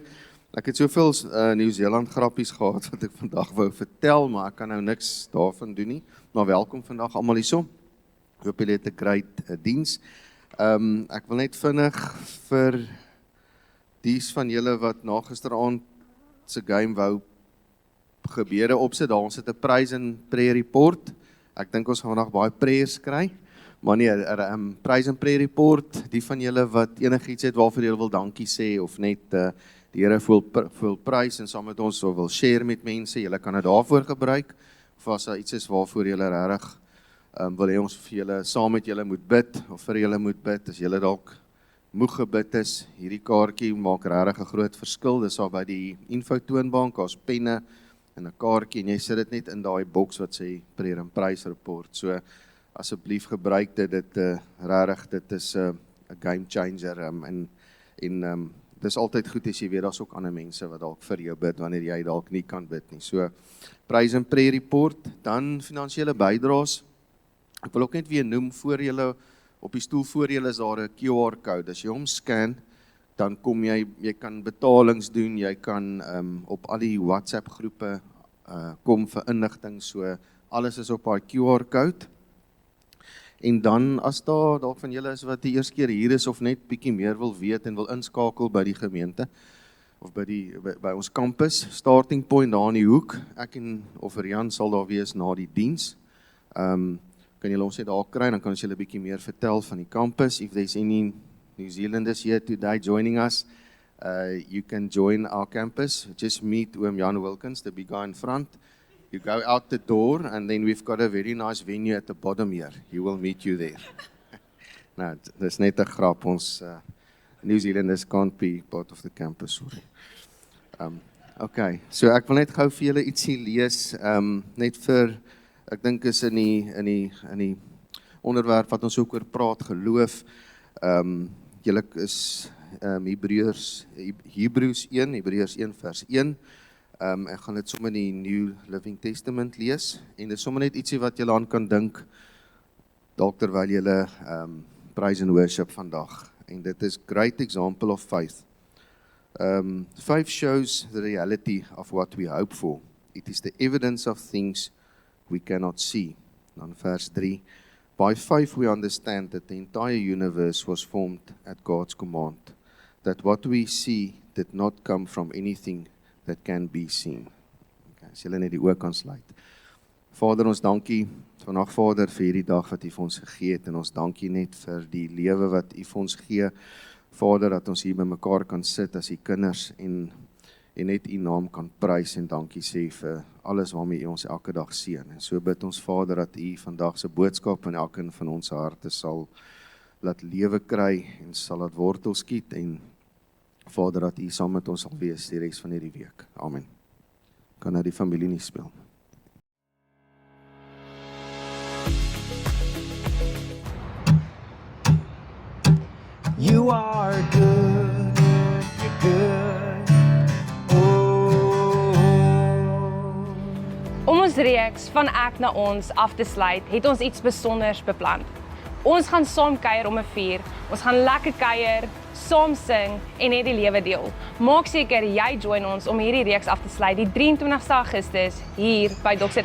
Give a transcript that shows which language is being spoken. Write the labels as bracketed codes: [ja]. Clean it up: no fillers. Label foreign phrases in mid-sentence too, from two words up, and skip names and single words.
[af] Ek het soveel Nieu-Seeland grappies gehad wat ek vandag wou vertel, maar ek kan nou niks daarvan doen nie. Maar welkom vandag almal hierso. Ek hoop julle het 'n great diens. Ek wil net vinnig vir dies van julle wat na gisteraand se game wou gebeure opsit, daar ons het 'n [en] praise and prayer report. [af] Ek dink ons gaan vandag baie prayers kry. Maar nee, [en] praise and prayer report, [af] die van julle wat enigiets het waarvoor julle wil dankie sê of net die Here voel prys en saam met ons so wil share met mense, julle kan dit daarvoor gebruik. Of as daar iets is waarvoor julle regtig wil hê ons vir julle saam met julle moet bid of vir julle moet bid, as julle dalk moeg gebid is, hierdie kaartjie maak regtig 'n groot verskil. Dis daar by die infotoonbank, daar's penne en 'n kaartjie en jy sit dit net in daai boks wat sê [en] prayer and praise report. [af] So asseblief gebruik dit regtig, dit is 'n [en] game changer [af] en dis altyd goed as jy weet daar's ook ander mense wat dalk vir jou bid wanneer jy dalk nie kan bid nie. So [en] praise and prayer report, [af] dan finansiële bydraes. Ek wil ook net weer noem voor julle op die stoel voor julle is daar 'n QR-code. As jy hom scan, dan kom jy kan betalings doen, jy kan op al die WhatsApp groepe kom vir inligting, so alles is op daai QR-code. En dan as daar dalk van julle is wat die eerste keer hier is of net bietjie meer wil weet en wil inskakel by die gemeente of by ons kampus, [en] starting point [af] daar in die hoek. Ek en of Rian sal daar wees na die diens. Kan julle ons net daar kry, dan kan ons julle 'n bietjie meer vertel van die campus. [en] If there's any New Zealanders here today joining us, you can join our campus. Just meet Jan Wilkins, the big guy in front. You go out the door and then we've got a very nice venue at the bottom here. He will meet you there. [af] Nou, dis net 'n grap, ons [en] New Zealanders can't be part of the campus, sorry. [af] Okay, so ek wil net gou vir julle ietsie lees, net vir ek dink is in die onderwerp wat ons ook oor praat, geloof. Julle is Hebreërs 1 vers 1. Ek gaan dit sommer in die New Living Testament lees. En dit is sommer net ietsie wat julle aan kan dink, dalk terwyl julle [en] praise and worship [af] vandag. En dit is [en] great example of faith. [af] Faith shows the reality of what we hope for. It is the evidence of things we cannot see. Dan vers 3. [en] By faith we understand that the entire universe was formed at God's command, that what we see did not come from anything that can be seen. [af] Okay, as julle net die oë kan sluit. Vader, ons dankie vandag Vader vir hierdie dag wat U vir ons gegee het en ons dankie net vir die lewe wat U vir ons gee. Vader, dat ons hier by mekaar kan sit as U kinders en net U naam kan prys en dankie sê vir alles waarmee U ons elke dag seën. En so bid ons Vader dat U vandag se boodskap in elkeen van ons harte sal laat lewe kry en sal laat wortel skiet en Vader dat U saam met ons sal wees die res van hierdie week. Amen. Kan nou die familie nie speel. [en] You are good, you're good. [af] Om ons reeks van ek na ons af te sluit, het ons iets besonders beplan. Ons gaan saam kuier om 'n vuur, ons gaan lekker kuier, saam sing en net die lewe deel. Maak seker jy join ons om hierdie reeks af te sluit, die 23ste Augustus hier by Dr.